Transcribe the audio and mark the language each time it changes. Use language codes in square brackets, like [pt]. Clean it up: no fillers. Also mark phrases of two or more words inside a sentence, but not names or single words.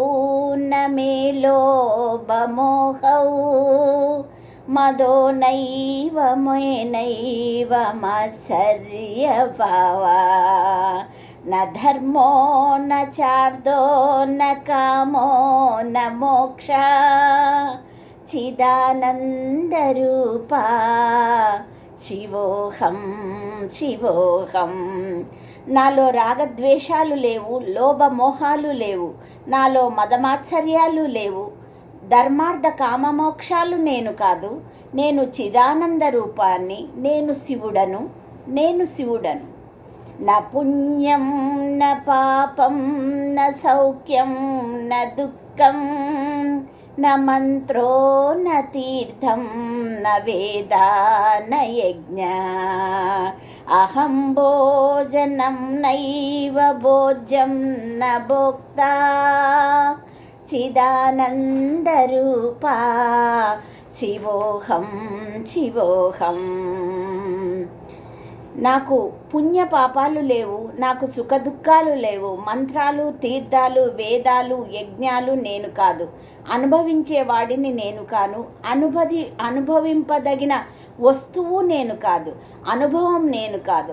[sa] न मे लोभमोहौ मदो नैव मेनैव मात्सर्यभावा न धर्मो न चार्दो न कामो न मोक्षा चिदानन्दरूपा శివోహం శివోహం. [te] నాలో రాగద్వేషాలు లేవు, లోభమోహాలు లేవు, నాలో మదమాత్సర్యాలు లేవు, ధర్మార్థ కామమోక్షాలు నేను కాదు. నేను చిదానంద రూపాన్ని, నేను శివుడను, నేను శివుడను. [sa] న పుణ్యం న పాపం న సౌఖ్యం న దుఃఖం न मंत्रो न तीर्थं न वेदा न यज्ञ अहं भोजनं नैव भोज्यं न भोक्ता चिदानन्दरूपा शिवोऽहं शिवोऽहं. [te] నాకు పుణ్య పాపాలు లేవు, నాకు సుఖ దుఃఖాలు లేవు, మంత్రాలు తీర్థాలు వేదాలు యజ్ఞాలు నేను కాదు, అనుభవించేవాడిని నేను కాను, అనుభవింపదగిన వస్తువు నేను కాదు, అనుభవం నేను కాదు.